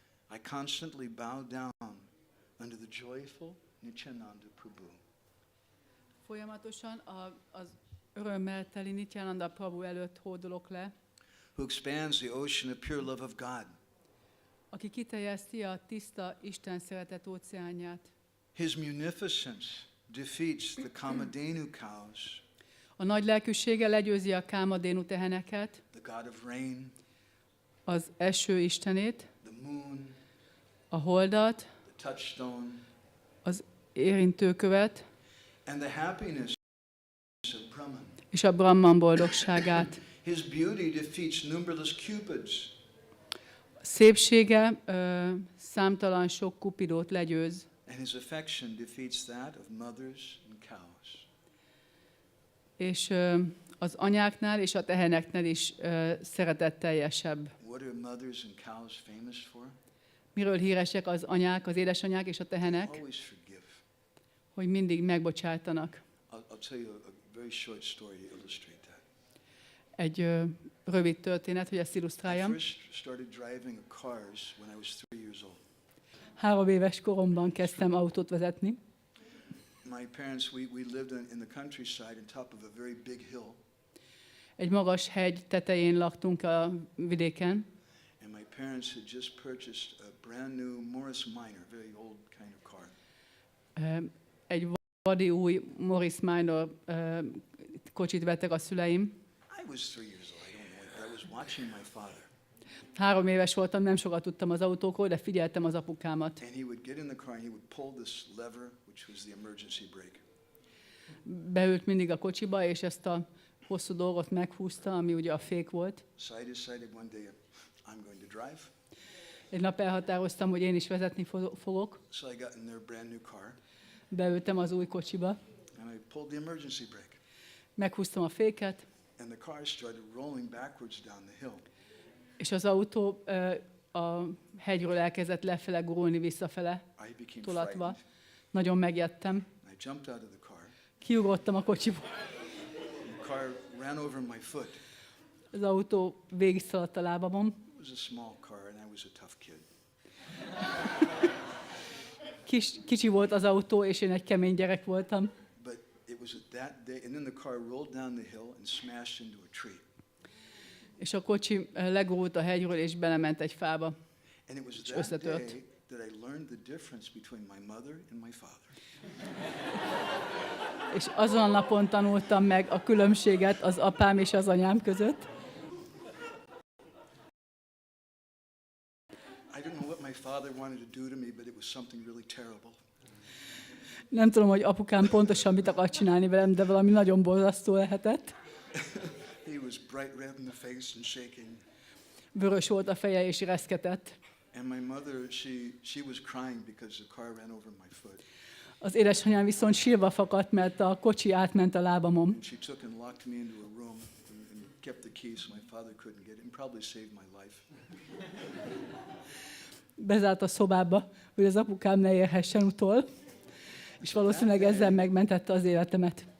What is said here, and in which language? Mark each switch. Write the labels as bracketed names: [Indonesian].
[English] I constantly bow down under the joyful Nityananda Prabhu. [Hungarian] Folyamatosan az örömmel teli Nityananda Prabhu előtt hódolok le, [English] Who expands the ocean of pure love of God. [Hungarian] aki kiterjeszti a tiszta Isten szeretet óceánját. [English] His munificence defeats the Kamadhenu cows, [Hungarian] A nagy lelkűsége legyőzi a Kámadénu teheneket, [English] the god of rain, [Hungarian] az eső istenét, [English] the moon, [Hungarian] a holdat, [English] the touchstone, [Hungarian] az érintőkövet, [English] and the happiness of Brahman. [Hungarian] és a Brahman boldogságát. [English] His beauty defeats numberless cupids, [Hungarian] Szépsége számtalan sok kupidót legyőz, [English] and his affection defeats that of mothers and cows. [Hungarian] és az anyáknál és a teheneknél is szeretetteljesebb. [English] What are mothers and cows famous for? [Hungarian] Miről híresek az anyák, az édesanyák és a tehenek? [English] Always forgive. [Hungarian] Hogy mindig megbocsájtanak. [English] I'll tell you a very short story to illustrate that. [Hungarian] Egy rövid történet, hogy ezt [English] I [Hungarian] illusztráljam. [English] first started driving cars when I was 3 years old. [Hungarian] 3 éves koromban kezdtem autót vezetni. [English] My parents, we lived in the countryside on top of a very big hill. [Hungarian] Egy magas hegy tetején laktunk a vidéken, [English] And my parents had just purchased a brand new Morris Minor, very old kind of car. [Hungarian] egy vadi új Morris Minor kocsit vettek a szüleim. [English] I was 3 years old. I don't know. I was watching my father. [Hungarian] 3 éves voltam, nem sokat tudtam az autókról, de figyeltem az apukámat. [English] And he would get in the car and he would pull this lever, which was the emergency brake. [Hungarian] Beült mindig a kocsiba, és ezt a hosszú dolgot meghúzta, ami ugye a fék volt. [English] So I decided one day I'm going to drive. [Hungarian] Egy nap elhatároztam, hogy én is vezetni fogok. [English] So I got in their brand new car [Hungarian] Beültem az új kocsiba, [English] and I pulled the emergency brake. [Hungarian] meghúztam a féket, [English] And the car started rolling backwards down the hill. [Hungarian] és az autó a hegyről elkezdett lefele gurulni visszafele, [English] I became [Hungarian] tolatva. [English] frightened. [Hungarian] Nagyon megijedtem. [English] I jumped out of the car. [Hungarian] Kiugrottam a kocsiból. [English] The car ran over my foot. [Hungarian] Az autó végigszaladt a lábamon. [English] It was a small car and I was a tough kid. [Hungarian] Kicsi volt az autó, és én egy kemény gyerek voltam. [English] But it was at that day, and then the car rolled down the hill and smashed into a tree. [Hungarian] És a kocsi legurult a hegyről, és belement egy fába. [English] And it was [Hungarian] És [English] that [Hungarian] összetört. [English] day that I learned the difference between my mother and my father. [Hungarian] És azon a napon tanultam meg a különbséget az apám és az anyám között. [English] I don't know what my father wanted to do to me, but it was something really terrible. [Hungarian] Nem tudom, hogy apukám pontosan mit akart csinálni velem, de valami nagyon borzasztó lehetett. [English] He was bright red in the face and shaking. [Hungarian] Vörös volt a feje, és reszketett. [English] And my mother, she was crying because the car ran over my foot. [Hungarian] Az édesanyám viszont sírva fakadt, mert a kocsi átment a lábamon. [English] And she took and locked me into a room and kept the keys so my father couldn't get it and probably saved my life. [Hungarian] Bezárt a szobába, hogy az apukám ne érhessen utol, és valószínűleg ezzel megmentette az életemet.